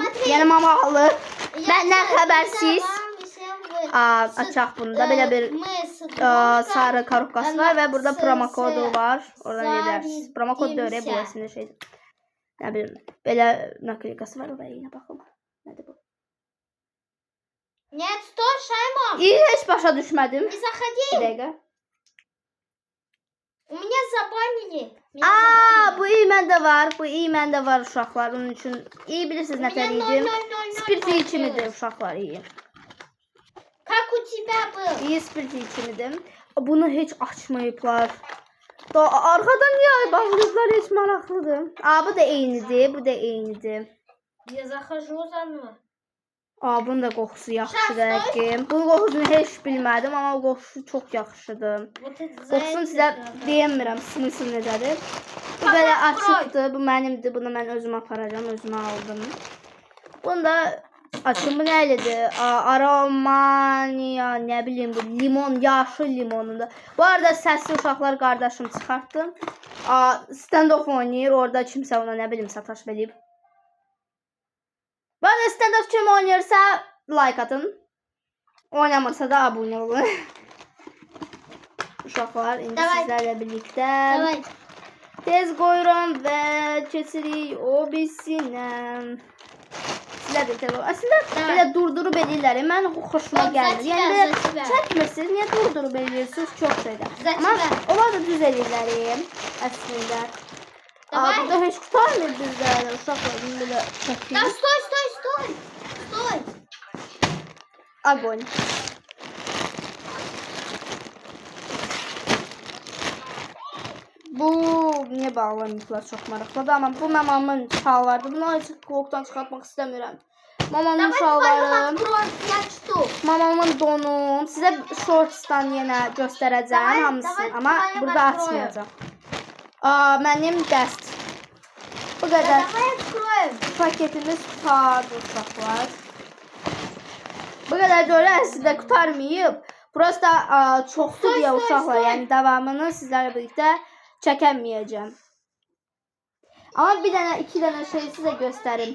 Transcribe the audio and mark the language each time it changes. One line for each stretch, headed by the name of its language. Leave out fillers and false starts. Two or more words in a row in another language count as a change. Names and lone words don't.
Azerbaijani: Yəni mama alır. Məndən xəbərsiz. Açaq bunda. Belə bir sarı karokkası var və burada promo kodu var. Oradan gedərsiniz. Promo kod da öyle bu əslində şeydir. Nə bilim, belə naklikası var, oraya yine baxım. Nədir bu?
Russian: Нет, стой, Шаймон.
Azerbaijani: Heç başa düşmədim.
Russian: Не заходи.
Azerbaijani: Bir dəqiqə.
Russian: У меня забанили.
Azerbaijani: Bu iyi məndə var. Bu iyi məndə var uşaqlar. Onun üçün iyi bilirsiniz nətər idi. Spirti içimidir uşaqlar iyi.
Russian: Как у тебя был?
Azerbaijani: İyi spirti içimidir. Bunu heç açmayıblar. Arkadan niye bağlıqlar heç maraqlıdır. Bu da eynidir, bu da eynidir.
Russian: Я захожу заново.
Azerbaijani: Bunun da qoxusu yaxşıdır ki. Bu qoxusunu heç bilmədim, amma o qoxusu çox yaxşıdır.
Russian: Вот это за
Azerbaijani: Qoxusunu это sizə надо. deyəmirəm, smysl necədir. Bu belə açıqdır, bu mənimdir, bunu mən özüm aparacağım, özümə aldım. Bunu da açım, bu nə elədir? Aromania, nə bilim bu, limon, yaşıl limonunda. Bu arada səsli uşaqlar qardaşım çıxartdım. Stand-off oynayır, orada kimsə ona nə bilim sataşma eləyib. Bu arada stand-off kim oynayırsa like atın. Oynamırsa da abunə olun. Uşaqlar, indi Davay. sizlərlə birlikdə Давай. tez qoyuram və keçirik o birisinə. Sizlər də tez qoyuram. Əslində Davay. belə durdurub eləyirlər. Mən xoşuma Bak, gəlmir. zaten Yəni ver, belə
Turkish: zaten ver.
Azerbaijani: çəkmirsiniz, niyə durdurub eləyirsiniz? Çox şeydə. Zaten Amma ver. onlar da düz eləyirlər əslində. Davay. Burada heç tutarmır bizlərlə. Uşaqlar bunu belə Да çəkir.
Russian: стой, стой, стой. Стой. Огонь.
Azerbaijani: Bu niyə bağlamışlar çox maraqlıdır, amma bu mamamın şalvarıdır. Bunu heç qoltuqdan çıxartmaq istəmirəm. Mamamın Давай şalvarı,
Russian: твою откроем 5 штук.
Azerbaijani: mamamın donu. Sizə shortsdan yenə göstərəcəm Davay, hamısını, davay, amma davay, burada davay. açmayacağam. Mənim dəst. Bu Да qədər
Russian: давай откроем.
Azerbaijani: paketimiz tutardı uşaqlar. Bu qədər görə sizdə qutarmayıb. Prosta çoxdur deyə
Russian: Стой, стой,
Azerbaijani: uşaqlar, stoy. yəni davamını sizlərlə birlikdə çəkəməyəcəm. Amma bir dənə, iki dənə şey sizə göstərim.